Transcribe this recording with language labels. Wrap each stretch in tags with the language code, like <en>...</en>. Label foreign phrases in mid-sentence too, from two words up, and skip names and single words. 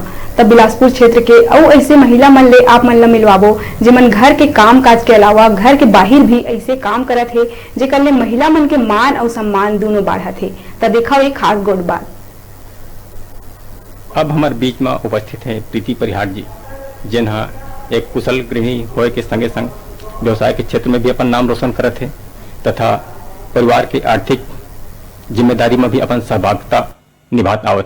<hne>तब बिलासपुर क्षेत्र के और ऐसे महिला मन ले आप मन ला मिलवाबो जेमन घर के काम काज के अलावा घर के बाहर भी ऐसे काम करत है, जेकर ले महिला मन के मान और सम्मान दोनों बढ़त है। तब देखा एक खास गोट बात। अब हमारे बीच में उपस्थित है प्रीति परिहार जी, जिन्हा एक कुशल गृहिणी होए के संगे संग व्यवसाय के क्षेत्र में भी अपन नाम रोशन करत है तथा परिवार की आर्थिक जिम्मेदारी में भी अपन सहभागिता निभात आवत है।</hne>